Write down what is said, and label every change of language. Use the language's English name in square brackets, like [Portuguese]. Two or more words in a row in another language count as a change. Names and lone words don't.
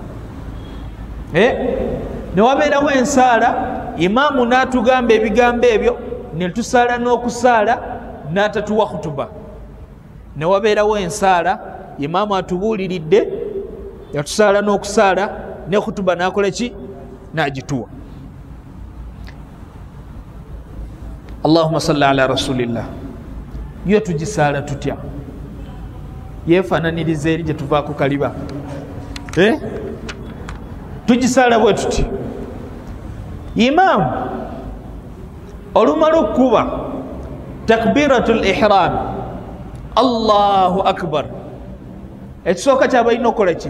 [Ganda] Ne wabeerawo ensaala imaamu n'atugamba ebigambo ebyo ne tusaala n'okusaala n'atatuwa khutuba. Ne wabeerawo ensaala imaamu atubuuliridde yatusaala n'okusaala ne khutuba n'akola ki n'agituwa. [Arabic] اللهم صل على رسول الله. [Ganda] Yo tugisaala tutya? Yeefaananiriza eri gye tuvaako kaliba. Tugisaala bwe tuti. Imaamu olumala okukuba [Arabic] تكبيرة الإحرام الله أكبر, [Ganda] ekisooka ky'abalina okukola ki?